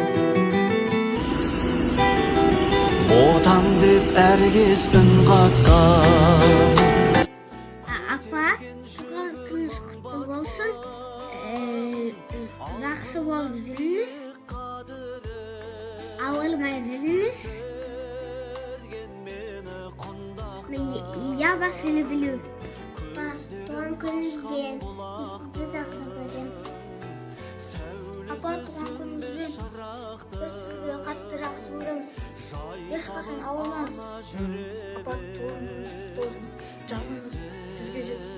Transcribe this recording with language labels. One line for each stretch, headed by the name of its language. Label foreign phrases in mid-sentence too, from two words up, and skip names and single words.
Kazakh: Отан деп әркез үн қатқан. Апа, туған күніңіз құтты болсын. Жақсы болып жүріңіз. Ауырмай жүріңіз.
Russian: Я вас люблю.
Kazakh: Апа, туған күніңізбен сізді жақсы көремін. Апа, туған күніңізбен біз сізді қаттырақ көреміз. Ешқашан ауырмаңыз. Апа, туған күніңіз құтты болсын. Жағыңыз жүзге жетсін.